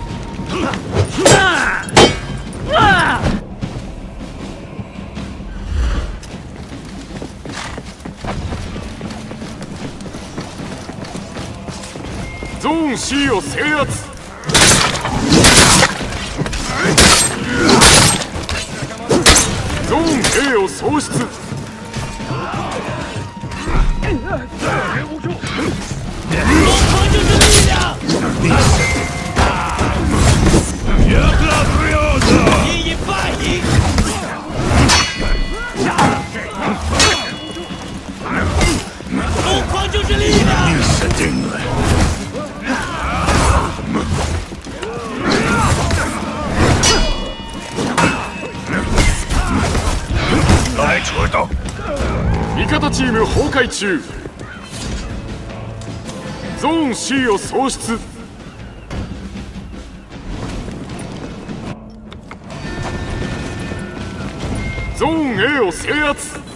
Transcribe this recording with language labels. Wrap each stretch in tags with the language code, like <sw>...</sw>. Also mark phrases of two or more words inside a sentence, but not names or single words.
<ja>ゾーン C を制圧。ゾーン A を喪失。</ja> <zh>一赢半赢。疯狂就是力量。你死定了！来扯到！</zh> <ja>味方チーム崩壊中。ゾーン C を喪失。ゾーン A を制圧。</ja>